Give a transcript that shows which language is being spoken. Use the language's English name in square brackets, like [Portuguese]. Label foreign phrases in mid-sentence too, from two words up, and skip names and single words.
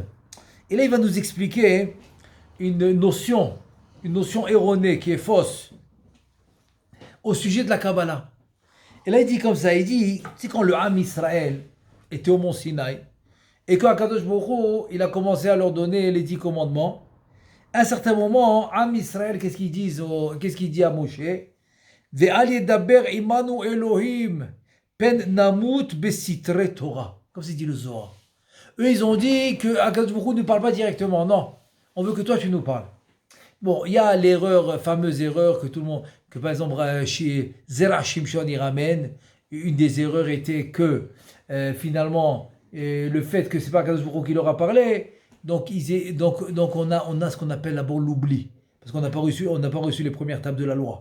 [French] Et là il va nous expliquer une notion erronée qui est fausse au sujet de la Kabbalah. Et là il dit comme ça, il dit, c'est quand le [Hebrew] עם ישראל [French] était au mont Sinaï et quand [Hebrew] הקדוש ברוך הוא, [French] il a commencé à leur donner les 10 commandements, à un certain moment, [Hebrew] עם ישראל, [French] qu'est-ce qu'il dit à Moshe? [Hebrew] ואל ידבר עמנו אלהים פן נמות בסתרי תורה. [French] Comme c'est dit le Zohar. Eux, ils ont dit que [Hebrew] הקדוש ברוך הוא [French] ne parle pas directement. Non, on veut que toi tu nous parles. Bon, il y a l'erreur, fameuse erreur que tout le monde, que par exemple chez Zerah Shimshon il ramène. Une des erreurs était que finalement le fait que c'est pas [Hebrew] הקדוש ברוך הוא [French] qui leur a parlé, donc on a ce qu'on appelle d'abord l'oubli, parce qu'on n'a pas reçu les premières tables de la loi.